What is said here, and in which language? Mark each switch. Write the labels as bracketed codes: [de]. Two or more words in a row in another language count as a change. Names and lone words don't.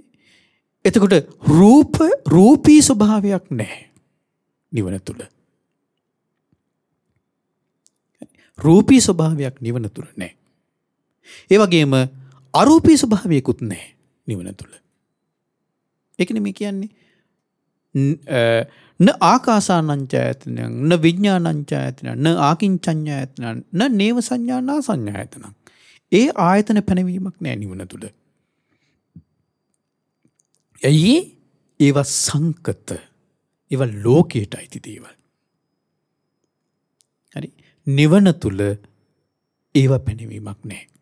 [si] එතකොට රූපී ස්වභාවයක් නැහැ නිවන තුල. රූපී ස්වභාවයක් නිවන තුල නැහැ. ඒ වගේම අරූපී ස්වභාවයකුත් නැහැ නිවන තුල. ඒකනේ මේ කියන්නේ [pi] න ආකාසානංචයතනං න විඥානංචයතනං න ආකින්චඤ්ඤයතනං න නේව සංඥානා සංඥායතනං. [si] ඒ ආයතන පැනවීමක් නෑ නිවන තුල. ඇයි? ඒවා සංකත. ඒවා ලෝකයට අයිති දේවල්. හරි. නිවන තුල ඒවා පැනවීමක් නෑ.